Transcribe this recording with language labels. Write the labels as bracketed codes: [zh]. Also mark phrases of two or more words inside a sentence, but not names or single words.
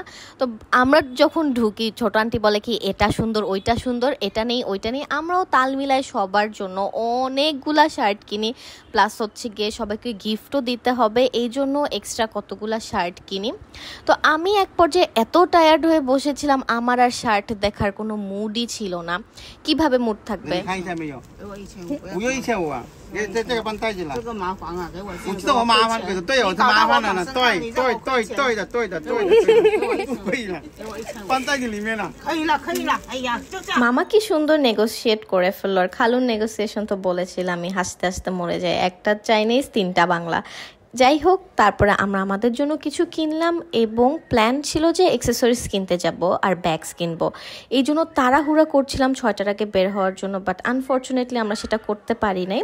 [bn] তো আমরা যখন ঢুকি, ছোট আন্টি বলে কি এটা সুন্দর ওইটা সুন্দর, এটা নেই ওইটা নেই, আমরাও তাল মিলাই সবার জন্য অনেকগুলা শার্ট কিনি। প্লাস হচ্ছে গিয়ে সবাইকে গিফটও দিতে হবে, এই জন্য এক্সট্রা কতগুলা শার্ট কিনি। তো আমি এক পর্যায়ে এত টায়ার্ড হয়ে বসেছিলাম, আমার আর শার্ট দেখার কোনো মুডই ছিল না। কিভাবে মুড থাকবে? [zh] 这个帮带进来。这个麻烦啊，给我。我知道我麻烦，可是对我是麻烦了呢。对不可以了，帮带进里面了。可以了，可以了。哎呀，就这样。 [bn] মামা কি সুন্দর নেগোসিয়েট করে ফেললো। আর খালুর নেগোসিয়েশন তো বলেছিলাম, আমি হাসতে হাসতে মরে যাই। একটা চাইনিজ 3টা বাংলা। যাই হোক, তারপরে আমরা আমাদের জন্য কিছু কিনলাম এবং প্ল্যান ছিল যে অ্যাক্সেসরিজ কিনতে যাব আর ব্যাগস কিনবো। এই জন্য তাড়াহুড়া করছিলাম 6টার আগে বের হওয়ার জন্য, [en] but unfortunately [bn] আমরা সেটা করতে পারি নাই।